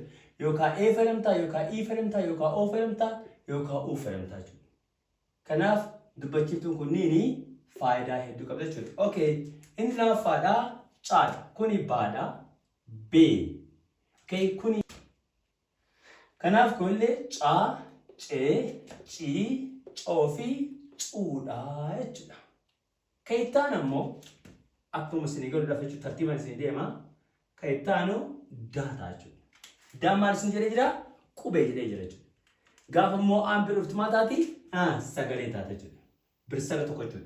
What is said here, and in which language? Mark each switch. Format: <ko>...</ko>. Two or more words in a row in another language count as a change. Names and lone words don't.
<om>Yookaan E fayyadamtaa, yookaan I fayyadamtaa, yookaan O fayyadamtaa, yookaan U fayyadamtaa jechuudha. Kanaaf dubbachiftuun kunniin faayidaa hedduu qabda jechuudha. Okay, inni lammaffaadhaa caadha. Kuni baadha. B. Okay, kuni. Kanaaf kunillee caa, cee, cii, coo fi cuudhaa jechuudha. Kayitaan ammoo akkuma isin galuudhaaf jechuudha tartiibaan isin deema. Kayitaanu daataa jechuudha. Daan maal isin jedhee jira? Qubee jedhee jira jechuudha. Gaafa immoo aan bira dhuftu maal taati? Sagalee taate jechuudha. Birsaga tokko jechuudha.</om>